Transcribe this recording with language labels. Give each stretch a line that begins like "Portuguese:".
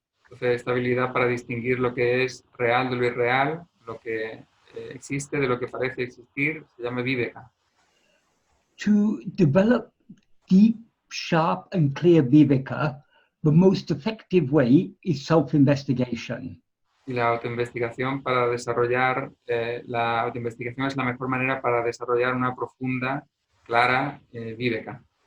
Spanish: Entonces, esta habilidad para distinguir lo que es real de lo irreal, lo que existe de lo que parece existir, se llama viveka.
English: To develop deep, sharp, and clear viveka, the most effective way is self-investigation.
Spanish: Y la autoinvestigación para desarrollar, la autoinvestigación es la mejor manera para desarrollar una profunda, clara viveka.